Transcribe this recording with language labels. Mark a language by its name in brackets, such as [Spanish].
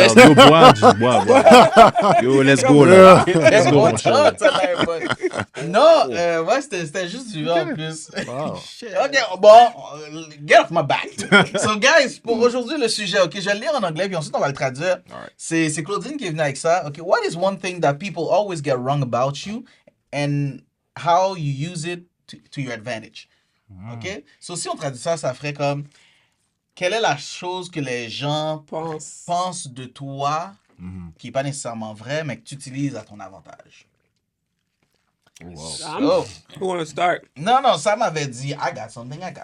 [French] c'était- Yo, bois. Yo, [English] let's go, [French] là. [English] Let's go, [French] mon cher. Non, ouais, c'était juste du vin en plus. Wow. [English] Ok, bon, get off my back. So, guys, [French] pour aujourd'hui, le sujet, ok, je vais le lire en anglais, puis ensuite on va le traduire. C'est Claudine qui est venue avec ça. [English] Ok, what is one thing that people always get wrong about you and how you use it to your advantage? [French] Ok, so si on traduit ça, ça ferait comme quelle est la chose que les gens pensent de toi qui n'est pas nécessairement vrai, mais que tu utilises à ton avantage? Sam, Oh. [English] who wanna start? [French] Non, Sam m'avait dit [English] I got something.